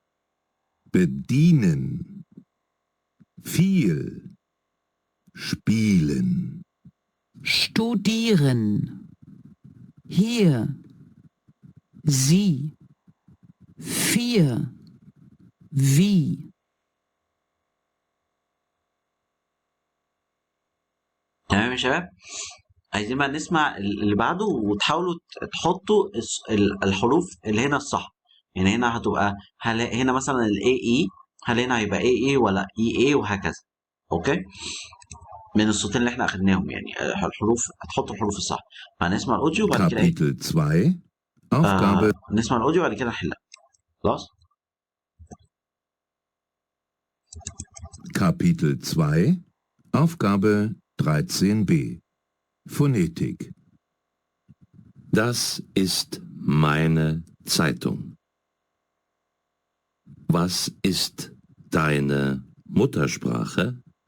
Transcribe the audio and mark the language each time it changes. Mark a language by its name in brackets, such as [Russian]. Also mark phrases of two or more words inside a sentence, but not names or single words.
[German] Bedienen. Viel. Spielen. Studieren. Hier. Sie. 4. Wie. [Arabic] تمام يا شباب. عايزين بقى نسمع اللي بعده وتحاولوا تحطوا الحروف اللي هنا الصح. يعني هنا هتبقى هنا مثلا ال AE، هل هنا هيبقى AA ولا EA وهكذا. اوكي، من الصوتين اللي احنا اخدناهم يعني الحروف، هتحطوا الحروف الصح. هنسمع الاوديو وبعد كده ايه؟ [German] Kapitel 2. Aufgabe [Arabic] نسمع الاوديو وبعد كده نحلها. خلاص. [German] Kapitel 2. Aufgabe 13b. Phonetik. Das ist meine Zeitung. Was ist deine Muttersprache?